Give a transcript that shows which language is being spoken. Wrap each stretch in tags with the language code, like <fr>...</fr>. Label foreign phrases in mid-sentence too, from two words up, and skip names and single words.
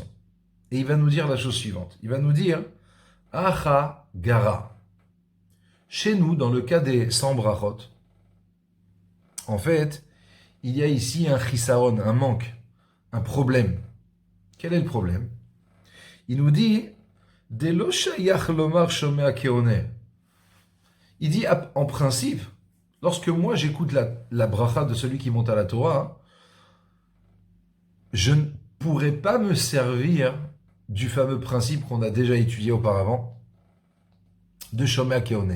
<fr>Et il va nous dire la chose suivante. Il va nous dire, Acha Gara. Chez nous, dans le cas des 100 brachot, en fait, il y a ici un chisaron, un manque, un problème. Quel est le problème? Il nous dit,</fr> <he>דלא שייך לומר שומע כעונה.</he> <fr>Il dit, en principe, lorsque moi j'écoute la bracha de celui qui monte à la Torah, je ne pourrais pas me servir du fameux principe qu'on a déjà étudié auparavant, de</fr> <he>שומע כעונה.</he>